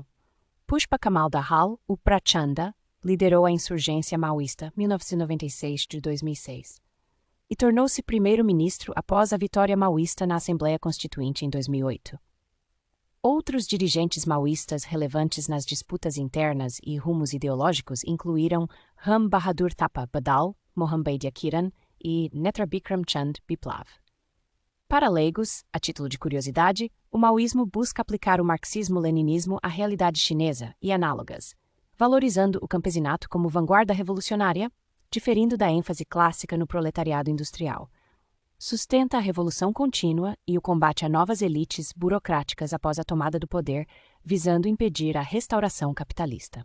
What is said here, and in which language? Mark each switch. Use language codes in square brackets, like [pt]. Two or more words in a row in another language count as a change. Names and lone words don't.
[pt] Pushpa Kamal Dahal, o Prachanda, liderou a insurgência maoísta 1996-2006. E tornou-se primeiro-ministro após a vitória maoísta na Assembleia Constituinte em 2008. Outros dirigentes maoístas relevantes nas disputas internas e rumos ideológicos incluíram Ram Bahadur Thapa Badal, Mohammedia Kiran e Netra Bikram Chand Biplav. Para leigos, a título de curiosidade, o maoísmo busca aplicar o marxismo-leninismo à realidade chinesa e análogas, valorizando o campesinato como vanguarda revolucionária, diferindo da ênfase clássica no proletariado industrial. Sustenta a revolução contínua e o combate a novas elites burocráticas após a tomada do poder, visando impedir a restauração capitalista.